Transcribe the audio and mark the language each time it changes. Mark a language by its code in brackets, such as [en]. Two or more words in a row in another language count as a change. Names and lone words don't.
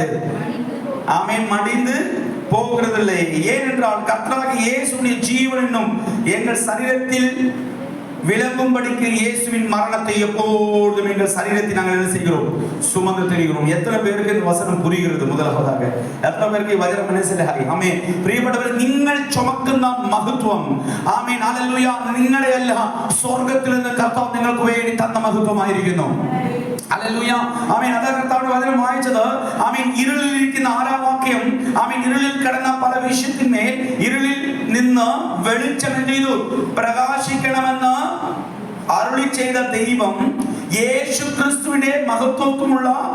[ta] ஆமென். மடிந்து போகிறதில்லை. ஏனென்றால் கர்த்தராகிய இயேசுவின் ஜீவன் என்னும் எங்கள் சரீரத்தில் விளங்கும்படிக்கு இயேசுவின் மரணத்தை எப்பொழுதும் எங்கள் சரீரத்தை நாங்கள் என்ன செய்கிறோம்? சுமந்து திரிகிறோம். எத்தனை பேருக்கு இந்த வசனம் புரிகிறது? [ml] முதலாவதாக എത്ര പേർക്ക് ഈ വചനം മനസ്സിലായി? ആമേൻ. പ്രിയപ്പെട്ടവരെ, നിങ്ങൾ ചുമക്കുന്ന മഹത്വം, ആമേൻ, ഹല്ലേലൂയ, നിങ്ങളുടെയല്ല, സ്വർഗ്ഗത്തിൽ നിന്ന് കർത്താവ് നിങ്ങൾക്ക് വേണ്ടി തന്ന മഹത്വമായിരിക്കുന്നു. ഹല്ലേലൂയ. ആമേൻ. അതാ കർത്താവിന്റെ വചനം വായിച്ചത്. ആമേൻ. ഇരുളിൽ ഇരിക്കുന്ന 6-ാം വാക്യം, ആമേൻ, ഇരുളിൽ കിടന്ന പല വിഷയത്തിന്മേൽ ഇരുളിൽ നിന്ന് വെളിച്ചം ചെയ്തു പ്രകാശിക്കണമെന്ന് അരുളി ചെയ്ത ദൈവം യേശു ക്രിസ്തുവിന്റെ മഹത്വമുള്ള